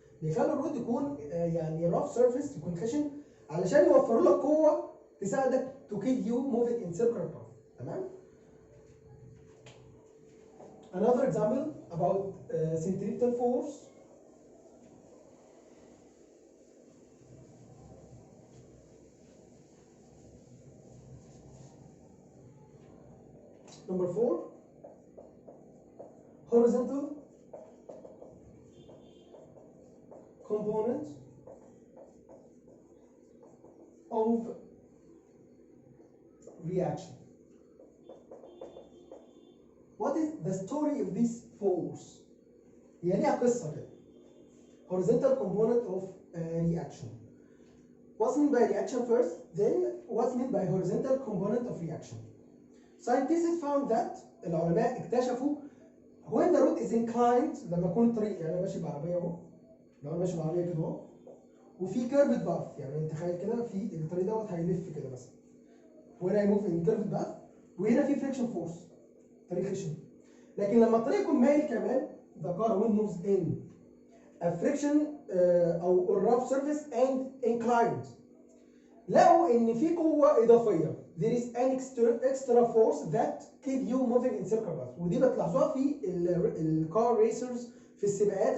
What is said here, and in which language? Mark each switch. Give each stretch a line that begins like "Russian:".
Arabic: بيخلوا الرود يكون يعني rough surface يكون خشن علشان يوفروا لك قوه تساعدك
English: to keep you moving in circular path. تمام؟ Another example about centripetal force. Number 4, horizontal component of reaction. What is the story of this force?
Arabic: هي ليها قصة كده.
English: Horizontal component of reaction. What's meant by reaction first? Then what's meant by horizontal component of reaction? Scientists found that
Arabic: العلماء اكتشفوا
English: when the road is inclined
Arabic: لما يكون الطريق يعني انا ماشي بعربيه اهو، لو انا ماشي بعربيه كده اهو وفي كيرفد باث، يعني انت تخيل كده في الطريق دوت هيلف كده مثلا وهنا هيموف ان كيرفد باث وهنا في فريكشن فورس طريق خشن. لكن لما الطريق يكون مايل كمان
English: the car will moves in a friction
Arabic: او
English: rough surface and inclined.
Arabic: لقوا ان في قوه اضافيه
English: there is an extra force that keep you moving in circular path.
Arabic: ودي بتلاحظوها في الكار ريسرز في السباقات.